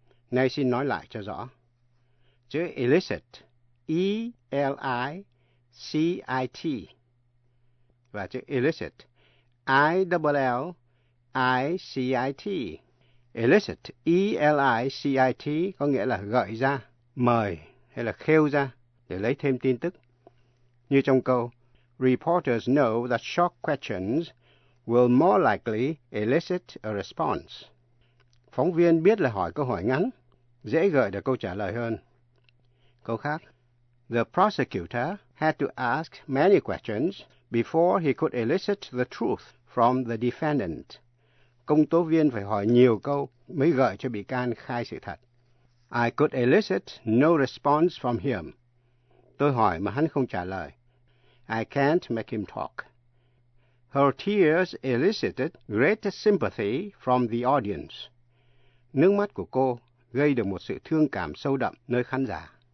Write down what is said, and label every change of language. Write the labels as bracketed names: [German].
[Vietnamese] Nay xin nói lại cho rõ. Chữ illicit, E-L-I-C-I-T, và chữ illicit, I-L-L-I-C-I-T. Illicit, E-L-I-C-I-T có nghĩa là gợi ra, mời, hay là kêu ra để lấy thêm tin tức. Như trong câu, [English] reporters know that short questions will more likely elicit a response. [Vietnamese] Phóng viên biết là hỏi câu hỏi ngắn, dễ gợi được câu trả lời hơn. Câu khác, [English] the prosecutor had to ask many questions before he could elicit the truth from the defendant. [Vietnamese] Công tố viên phải hỏi nhiều câu mới gợi cho bị can khai sự thật. [English] I could elicit no response from him. [Vietnamese] Tôi hỏi mà hắn không trả lời. [English] I can't make him talk. Her tears elicited greater sympathy from the audience. [Vietnamese] Nước mắt của cô gây được một sự thương cảm sâu đậm nơi khán giả.